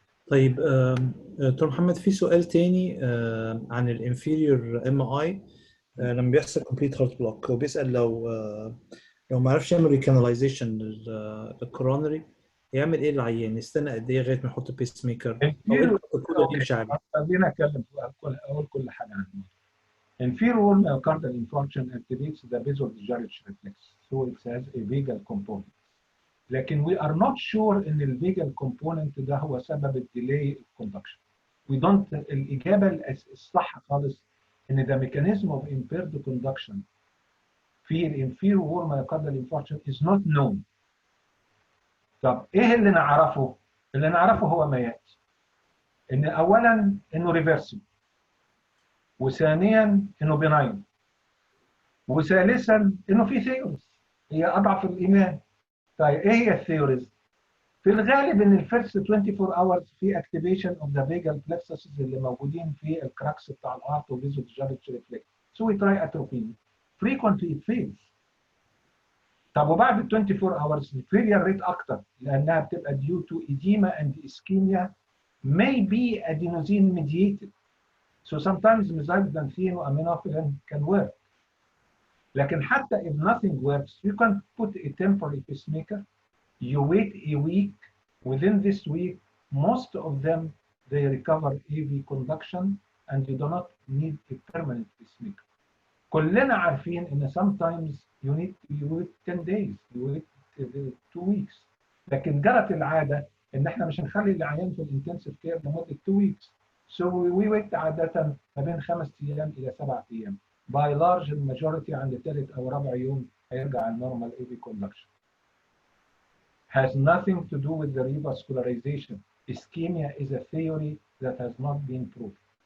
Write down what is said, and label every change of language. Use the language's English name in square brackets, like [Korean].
[Arabic] طيب دكتور محمد، في سؤال تاني عن الانفيريور ام اي لما بيحصل كومبليت هارت بلوك، وبيسأل لو ما عرفش يعمل ريكاناليزيشن للكورونري يعمل ايه العيان؟ يستنى قد ايه لغايه ما يحط بيس ميكر؟ او ايه البروتوكول اللي يمشي عليه؟ خلينا اتكلم اقول كل حاجه عنه. [English] Inferior myocardial infarction activates the vasovagal reflex, so it has a vagal component. [Arabic] لكن [English] we are not sure [Arabic] ان الفيجال component ده هو سبب الديلي conduction. [English] We don't [Arabic] الإجابة الصح خالص ان [English] the mechanism of impaired conduction في الانفيريور myocardial infarction is not known. [Arabic] طب ايه اللي نعرفه؟ اللي نعرفه هو ما ياتي. ان اولا انه ريفرسبل، وثانيا انه بناين، وثالثا انه في ثيوريز هي اضعف الايمان. طيب ايه هي الثيوريز؟ في الغالب ان الفيرست 24 اورز في اكتيفيشن اوف ذا فيجال plexuses اللي موجودين في الكراكس بتاع الارت وفيزوفيجال ريفلكس. [English] So we try atropine frequently it fails. [Arabic] طب وبعد ال 24 اورز الفيلير ريت اكتر لانها بتبقى [English] due to edema and ischemia may be adenosine mediated. So sometimes methylxanthine or aminophylline can work. [Arabic] لكن حتى [English] if nothing works, you can put a temporary pacemaker. You wait a week. Within this week, most of them they recover AV conduction, and you do not need a permanent pacemaker. [Arabic] كلنا عارفين ان [English] sometimes you wait 10 days, you wait 2 weeks. [Arabic] لكن جرت العاده ان احنا مش هنخلي العيان في الانتنسيف كير لمده 2 weeks. [English] So we wait [Arabic] عاده ما بين 5 ايام الى 7 ايام. [English] By large majority [Arabic] عند ثالث او رابع يوم هيرجع [English] النورمال AV conduction. Has nothing to do with the revascularization. Ischemia is a theory that has not been proved.